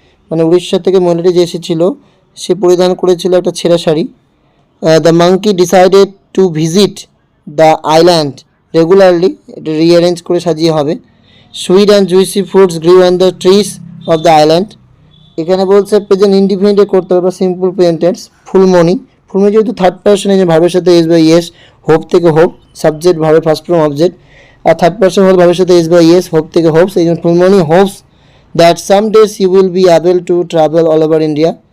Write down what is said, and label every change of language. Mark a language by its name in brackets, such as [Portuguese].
[Bangla] মানে উড়িষ্যা থেকে মহিলাটি যে এসেছিল সে পরিধান করেছিল একটা ছেঁড়া sari. [English] The monkey decided to visit the island regularly. [Bangla] এটা রিঅ্যারেঞ্জ করে সাজিয়ে হবে। [English] Sweet and juicy fruits grew on the trees of the island. [Bangla] এখানে বলছে প্রেজেন্ট ইনডিফিনিটে করতে হবে সিম্পল প্রেজেন্ট টেন্স। ফুলমণি যেহেতু থার্ড পারসন এই যে ভার্বের সাথে এস বাই এস, হোপ থেকে হোপ, সাবজেক্ট ভার্বের ফার্স্ট ফর্ম অবজেক্ট, আর থার্ড পারসন হল ভার্বের সাথে এস বাই এস, হোপ থেকে হোপস। এই জন্য [English] Phulmoni hopes that some days you will be able to travel all over India.